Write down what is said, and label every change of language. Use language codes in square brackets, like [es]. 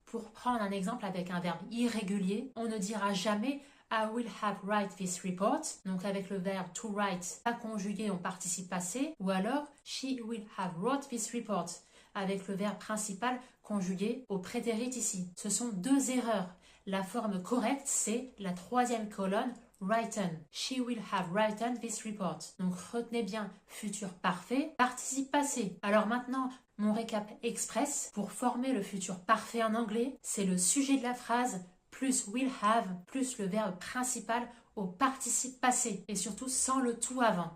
[fr] Pour prendre un exemple avec un verbe irrégulier, on ne dira jamais [en] I will have write this report, [fr] donc avec le verbe to write, pas conjugué en participe passé, ou alors [en] she will have wrote this report, [fr] avec le verbe principal conjugué au prétérit ici. Ce sont 2 erreurs. La forme correcte, c'est la 3e colonne, written. [en] She will have written this report. [fr] Donc retenez bien futur parfait, participe passé. Alors maintenant, mon récap express pour former le futur parfait en anglais, c'est le sujet de la phrase plus will have plus le verbe principal au participe passé et surtout sans le tout avant.